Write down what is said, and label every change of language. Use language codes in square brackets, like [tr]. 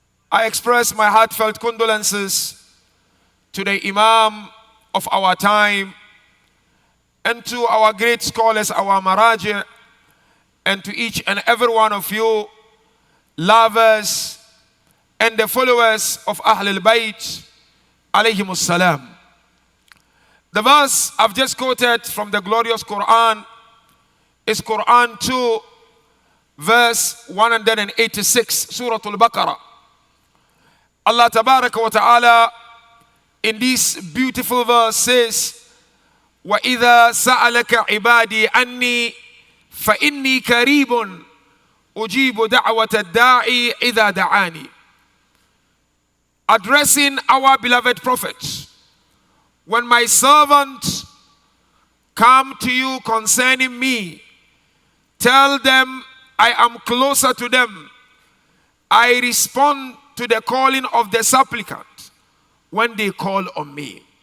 [en] I express my heartfelt condolences to the Imam of our time and to our great scholars, our Maraji, and to each and every one of you, lovers and the followers of Ahlul Bayt, alayhimus salam. The verse I've just quoted from the glorious Quran is Quran 2, verse 186, Surah Al-Baqarah. Allah Tabaraka wa Ta'ala in this beautiful verse says, [ar] وَإِذَا سَأَلَكَ عِبَادِي أَنِّي فَإِنِّي كَرِيبٌ أُجِيبُ دَعْوَةَ الدَّاعِي إِذَا دَعَانِي. [en] Addressing our beloved Prophet, when my servants come to you concerning me, tell them I am closer to them. I respond to the calling of the supplicant when they call on me.